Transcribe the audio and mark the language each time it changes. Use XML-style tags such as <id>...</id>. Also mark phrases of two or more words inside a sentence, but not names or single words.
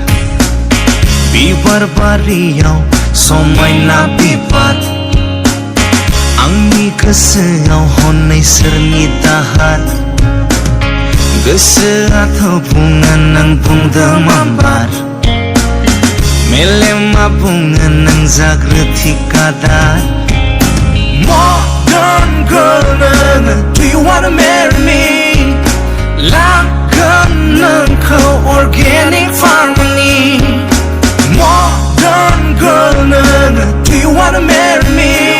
<brx>बिबार बारियाव समायना बिबार आंनि गोसोआव हनै सोरनि दाहार गोसोआथ' बुङो नों बुंदो मामबार मेलेमा बुङो नों जाग्रो ठिकादार</brx> <en>Modern girl</en> <brx>नोङो</brx> <en>Do you wanna marry me</en> <brx>लागोन नोंखौ</brx> <en>organic farming</en> <brx>नि</brx> <en>Modern girl</en> <brx>नोङो</brx> <en>Do you wanna marry me</en>